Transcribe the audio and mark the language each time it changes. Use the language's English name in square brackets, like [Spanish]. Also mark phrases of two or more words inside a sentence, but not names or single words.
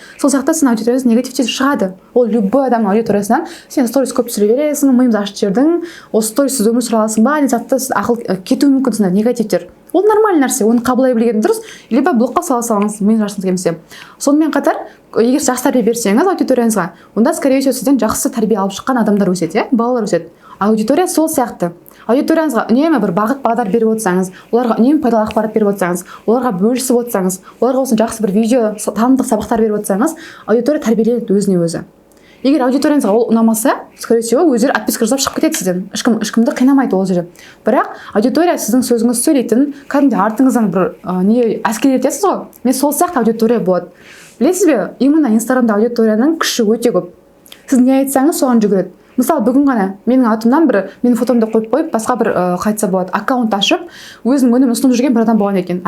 [Kazakh] Сол сияқты сен аудиториясы негативте шығады. Ол любой адамның аудиториясынан сен сторис көп түсіре бересің, миымды ашып жібердің, осы сторисіз өмір сүре аласың ба деген затты ақыл кетуі мүмкін сондай негативтер. Ол нормальный нәрсе, оны қабылдай білген дұрыс, либо блокқа сала салыңыз, миыңыз ашқыңыз келмесе. Сонымен қатар, егер жақсы тәрбие берсеңіз аудиторияңызға, онда [Russian] скорее всего [Kazakh] сізден жақсы тәрбие алып шыққан адамдар өседі, иә, балалар өседі. Аудитория сол сияқты. Аудиторияңызға үнемі бір бағыт бағдар беріп отырсаңыз, оларға үнемі пайдалы ақпарат беріп отырсаңыз, оларға бөлісіп отырсаңыз, оларға осы жақсы бір видео, танымдық сабақтар беріп отырсаңыз, аудитория тәрбиеленеді өзіне өзі. Егер аудиторияңызға ол ұнамаса, [Russian] скорее всего, [Kazakh] өздері отписка жасап шығып кетеді сізден. Ешкімді қинамайды ол жерде. Бірақ аудитория сіздің сөзіңізді сөйлейтін, кәдімгідей артыңыздан бір не әскерлетесіз ғой. Мен сол сияқты аудитория болады. Білесіз бе, именно Инстаграмда аудиторияның күші өте көп. Сіз не айтсаңыз, соған жүгіреді. Мысалы, бүгін ғана менің атымнан менің фотомды қойып, басқа бір қайтса болады, аккаунт ашып, өзінің өнімін ұсынып жүрген бір адам болған екен.